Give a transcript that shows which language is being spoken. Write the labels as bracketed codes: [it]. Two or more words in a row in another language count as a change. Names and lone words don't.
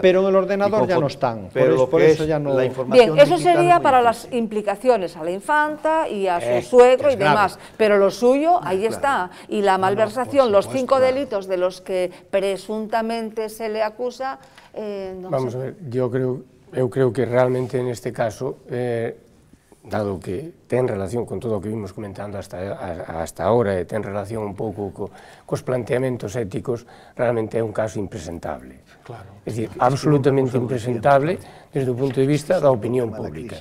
[es] Pero en el ordenador ya no están, por eso ya no... Bien, eso sería para las implicaciones a la infanta y a su suegro y demás, pero lo suyo, ahí está, y la malversación, los 5 delitos de los que presuntamente se le acusa... Vamos a ver, yo creo que realmente en este caso, dado que [gl] ten relación con todo o que vimos comentando hasta ahora, e ten relación un pouco cos planteamentos éticos, realmente é un caso impresentable. É dicir, absolutamente impresentable desde o punto de vista da opinión pública.